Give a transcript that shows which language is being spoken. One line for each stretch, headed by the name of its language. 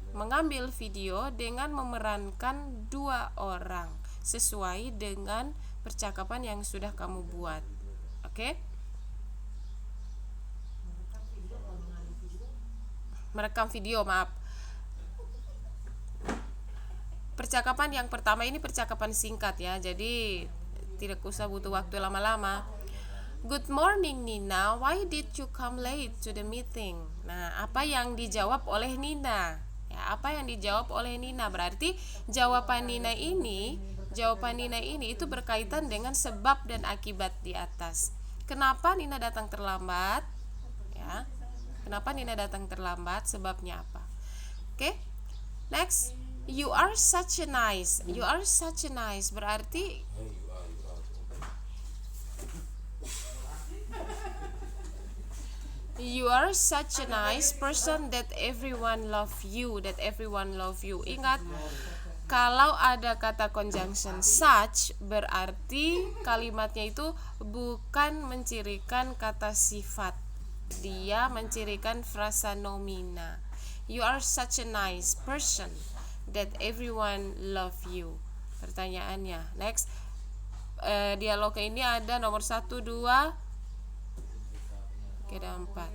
Indonesian: mengambil video dengan memerankan 2 orang sesuai dengan percakapan yang sudah kamu buat. Oke? Merekam video, maaf. Percakapan yang pertama ini percakapan singkat ya, jadi tidak usah butuh waktu lama-lama.
English: Good morning Nina, why did you come late to the meeting?
Indonesian: Nah, apa yang dijawab oleh Nina? Ya, apa yang dijawab oleh Nina berarti jawaban Nina ini itu berkaitan dengan sebab dan akibat di atas. Kenapa Nina datang terlambat? Ya. Kenapa Nina datang terlambat? Sebabnya apa? Oke. Next.
English: You are such a nice berarti you are such a nice person that everyone love you.
Indonesian: Ingat, kalau ada kata conjunction such berarti kalimatnya itu bukan mencirikan kata sifat, dia mencirikan frasa nomina.
English: You are such a nice person that everyone love you.
Indonesian: Pertanyaannya, next, dialog ini ada nomor 1, 2, oke, ada 4.